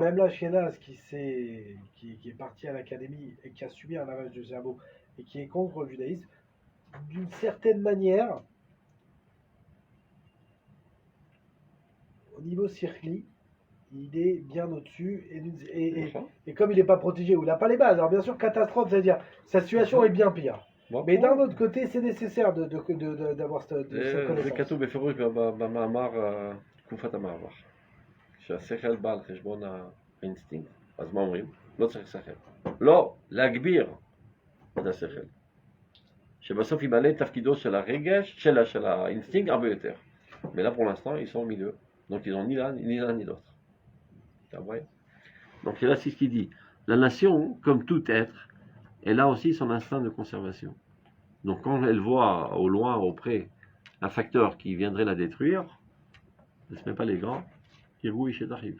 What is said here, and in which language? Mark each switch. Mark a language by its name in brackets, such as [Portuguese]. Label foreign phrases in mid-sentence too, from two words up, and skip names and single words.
[French] Même la Shénaz qui est parti à l'académie et qui a subi un lavage de cerveau et qui est contre le judaïsme, d'une certaine manière, au niveau circli, il est bien au-dessus et comme il n'est pas protégé ou il n'a pas les bases, alors bien sûr catastrophe, c'est-à-dire sa situation est bien pire. Mais d'un autre côté, c'est nécessaire d'avoir cette connaissance. [Hebrew] זה כתוב בפירוש במאמר תקופת המעבר. שהשכל בא על חשבון האינסטינקט. אז מה אומרים? לא צריך שכל. לא, להגביר את השכל. שבסוף ימלא את תפקידו של הרגש, של האינסטינקט הרבה יותר. [French] Mais là pour l'instant, ils sont au milieu. Donc ils n'ont ni l'un ni l'autre. Donc là, c'est ce qu'il dit. La nation, comme tout être, elle a aussi son instinct de conservation. Donc quand elle voit au loin, auprès, un facteur qui viendrait la détruire, elle ne se met pas les gants, Kirgou Ishet arrive.